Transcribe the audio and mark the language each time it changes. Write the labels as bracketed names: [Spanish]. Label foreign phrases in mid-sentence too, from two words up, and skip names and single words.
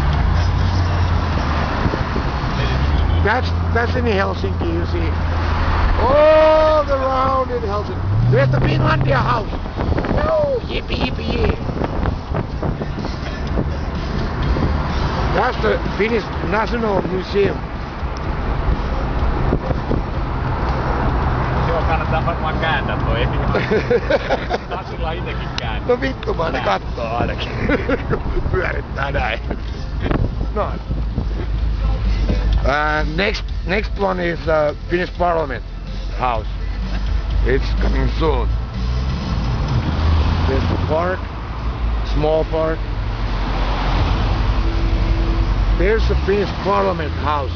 [English] That's in Helsinki, you see. All around in Helsinki. There's the Finlandia house. No, yippee yippee yee. That's the Finnish National Museum. [Finnish] Joo, kannattaa varmaan kääntää toi, ei Nasilla itekin kääntää. No vittu vaan ne kattoo ainakin, kun pyörittää näin. Noin. [English] Next one is Finnish Parliament House. It's coming soon. There's the park, small park. There's the Finnish Parliament House.